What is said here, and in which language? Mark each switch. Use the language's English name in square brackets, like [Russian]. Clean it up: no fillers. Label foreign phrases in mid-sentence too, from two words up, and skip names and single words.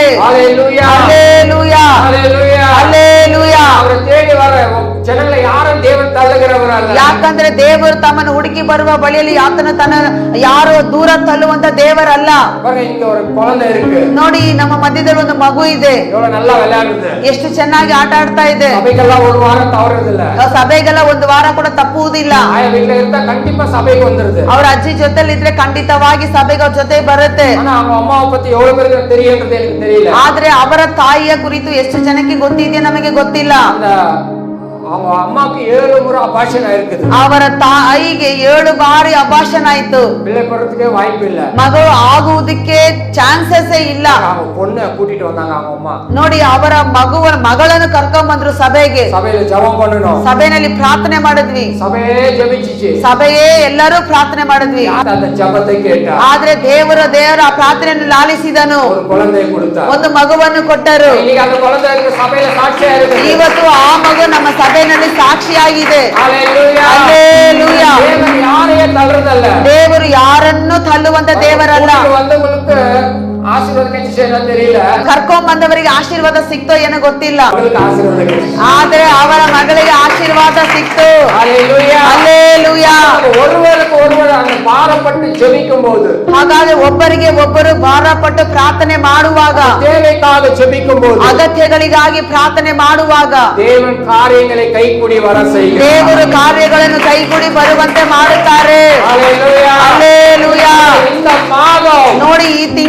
[Tamil] ஹalleluya [Kannada] ಹಲ್ಲೆಲೂಯಾ [Tamil] ஹalleluya [Kannada] ಹಲ್ಲೆಲೂಯಾ. [Tamil] அவரை தேடி வர ಜನங்களை யாரும் தேவன் தள்ளுகிறவரಲ್ಲ. [Kannada] ಯಾಕಂದ್ರೆ ದೇವರು ತಮ್ಮನ್ನು ಹುಡುಕಿ ಬರುವ ಬಳಿಯಲ್ಲಿ ಆತನ ತನ್ನ ಯಾರು ದೂರ ತಳ್ಳುವಂತ ದೇವರಲ್ಲ. [Tamil] பாருங்க, இங்க ஒரு குழந்தை இருக்கு. [Kannada] ನೋಡಿ, ನಮ್ಮ ಮಧ್ಯದಲ್ಲಿ ಒಂದು ಮಗು ಇದೆ. [Tamil] எவ்வளவு நல்லா விளையாடுது. [Kannada] ಎಷ್ಟು ಚೆನ್ನಾಗಿ ಆಟ ಆಡ್ತಾ ಇದೆ. [Tamil] சபைக்கெல்லாம் ஒரு வாரம் தவறுது இல்ல. [Kannada] ಸಭೆಗೆಲ್ಲ ಒಂದು ವಾರ ಕೂಡ ತಪ್ಪುವುದಿಲ್ಲ. [Tamil] ஆயா வீட்டுல இருந்தா கண்டிப்பா சபைக்கு வந்துருது. [Kannada] ಅವ್ರ ಅಜ್ಜಿ ಜೊತೆಲಿ ಇದ್ರೆ ಖಂಡಿತವಾಗಿ ಸಭೆಗೆ ಅವ್ರ ಜೊತೆ ಬರುತ್ತೆ. [Tamil] ஆனா அவங்க அம்மாவை பத்தி எவ்வளவு பேருக்கு தெரியுன்றது எனக்கு தெரியல. [Kannada] ಆದ್ರೆ ಅವರ ತಾಯಿಯ ಕುರಿತು ಎಷ್ಟು ಜನಕ್ಕೆ ಗೊತ್ತಿದೆ ನಮಗೆ ಗೊತ್ತಿಲ್ಲ. [Tamil] அந்த அவங்க அம்மாக்கு 7 முறை அபாஷன் இருக்குது. [Kannada] ಅವರ ತಾಯಿಗೆ 7 ಬಾರಿ ಅಭಾಷಣ ಆಯ್ತು. [Tamil] பிள்ளை பிறக்கிறதுக்கே வாய்ப்பு இல்ல. [Kannada] ಮಗಳು ಆಗುವುದಕ್ಕೆ ಚಾನ್ಸಸ್ ಇಲ್ಲ. [Tamil] அவங்க பொண்ணை கூட்டிட்டு வந்தாங்க அவங்க அம்மா. [Kannada] ನೋಡಿ, ಅವರ ಮಗಳನ್ನು ಕರ್ಕೊಂಡ್ ಬಂದ್ರು ಸಭೆಗೆ. [Tamil] சபையில ஜெபம் பண்ணணும். [Kannada] ಸಭೆಯಲ್ಲಿ ಪ್ರಾರ್ಥನೆ ಮಾಡಿದ್ವಿ. [Tamil] சபையே ஜெபிச்சிச்சு. [Kannada] ಸಭೆಯೇ ಎಲ್ಲರೂ ಪ್ರಾರ್ಥನೆ ಮಾಡಿದ್ವಿ. [Tamil] அந்த ஜெபத்தை கேட்டா [Kannada] ಆದ್ರೆ ದೇವರ ಆ ಪ್ರಾರ್ಥನೆಯನ್ನು ಲಾಲಿಸಿದನು. [Tamil] ஒரு குழந்தையை கொடுத்தா. [Kannada] ಒಂದು ಮಗುವನ್ನು ಕೊಟ್ಟರು. [Tamil] இன்னைக்கு அந்த குழந்தை இருக்கு, சபையில சாட்சியா இருக்கு. [Kannada] ಇವತ್ತು ಆ ಮಗು ನಮ್ಮ ಸಭೆಯಲ್ಲಿ ಸಾಕ್ಷಿಯಾಗಿದೆ. [Tamil] ஹalleluya [Kannada] ಹಲ್ಲೆಲೂಯಾ. [Tamil] தேவன் யாரையும் தள்ளுறதல்ல. [Kannada] ದೇವರು ಯಾರನ್ನು ತಳ್ಳುವಂತ ದೇವರಲ್ಲ. [Tamil] வந்தவங்களுக்கு ஆசீர்வாதம் கிடைச்சா தெரியல. [Kannada] ಕರ್ಕೊಂಡ್ ಬಂದವರಿಗೆ ಆಶೀರ್ವಾದ ಸಿಕ್ತೋ ಏನೋ ಗೊತ್ತಿಲ್ಲ. [Tamil] அவங்களுக்கு ஆசீர்வாதம் கிடைச்சு. [Kannada] ಆದ್ರೆ ಅವರ ಮಗಳಿಗೆ ಆಶೀರ್ವಾದ ಸಿಕ್ತು. [Tamil] ஹalleluya [Kannada] ಹಲ್ಲೆಲೂಯಾ. [Tamil] ஒருவருக்கு ஒருவர் அந்த பாரப்பட்டு ஜெபிக்கும் போது, [Kannada] ಹಾಗಾದ್ರೆ ಒಬ್ಬರಿಗೆ ಒಬ್ಬರು ಭಾರಪಟ್ಟು ಪ್ರಾರ್ಥನೆ ಮಾಡುವಾಗ, [Tamil] தேவைக்காக ஜெபிக்கும் போது, [Kannada] ಅಗತ್ಯಗಳಿಗಾಗಿ ಪ್ರಾರ್ಥನೆ ಮಾಡುವಾಗ [Tamil] தேவன் காரியங்களை கைகூடி வர செய்கிறார். [Kannada] ದೇವರು ಕಾರ್ಯಗಳನ್ನು ಕೈಗೂಡಿ ಬರುವಂತೆ ಮಾಡುತ್ತಾರೆ. [Tamil] ஹalleluya [Kannada] ಹಲ್ಲೆಲೂಯಾ. [Tamil] இந்த மாதம் [Kannada] ನೋಡಿ, ಈ